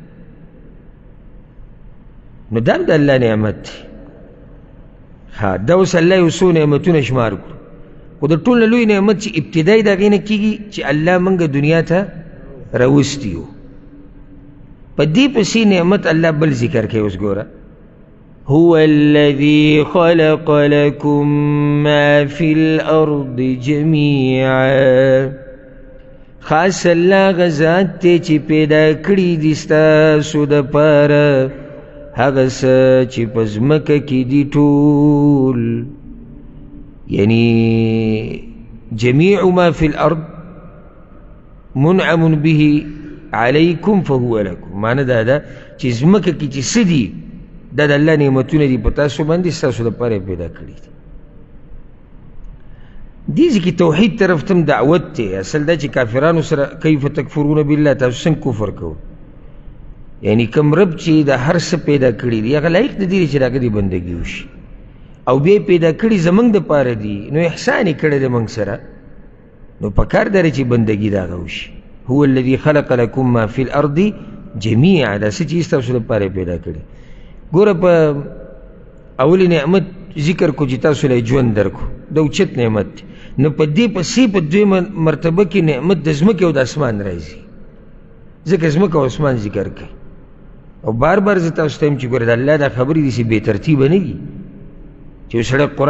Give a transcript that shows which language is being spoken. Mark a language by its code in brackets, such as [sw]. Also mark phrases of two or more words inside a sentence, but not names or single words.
[ps] نو دا هم د الله نعمت دی دا اوس الله یو څو نعمتونه شمار کړو خو د ټول نه لوی نعمت چې ابتدای د هغې نه کېږي چې الله موږ دنیا ته راوستي یو په دې پسې نعمت الله بل ذکر کوي اوس ګوره [ar] هو الذي خلق لكم ما في الأرض جميعا [ps] خاص الله غزات ته چې پیدا کړي دي ستاسو دپاره هغه څه چې په ځمکه کې دي ټول یعنی [ar] جميع ما في الأرض منعم به عليكم فهو لكم [ps] معنی دا ده چې ځمکه کې چې څه دي دا د الله نعمتونه دي په تاسو باندې ستاسو دپاره پیدا کړي دي دې ځکه توحید طرف ته دعوت دی اصل دا چې کافرانو سره [ar] کیف تکفرون بالله [ps] تاسو څنګه کفر کوئ یعنی کوم رب چې د هر څه پیدا کړي دي هغه لایق نه دی چې د هغه د بندګي وشي او بیا پیدا کړي زموږ دپاره دي نو احسان یې کړی دی موږ سره نو پکار دی چې بندګي د هغه وشي [ar] هو الذي خلق لكم ما في الارض جميعا [ps] دا څه چې ستاسو دپاره پیدا کړي ګوره په اولي نعمت ذکر کو چې تاسو له ژوند درکو دا اوچت نعمت دی نو په دې پسې په دویمه مرتبه کې نعمت د ځمکې او د اسمان راځي ځکه ځمکه او اسمان ذکر کوي او بار بار زه تاسو ته یم چې ګوره د الله دا خبرې داسې بې ترتیبه نه دي چې یو سړی قرآن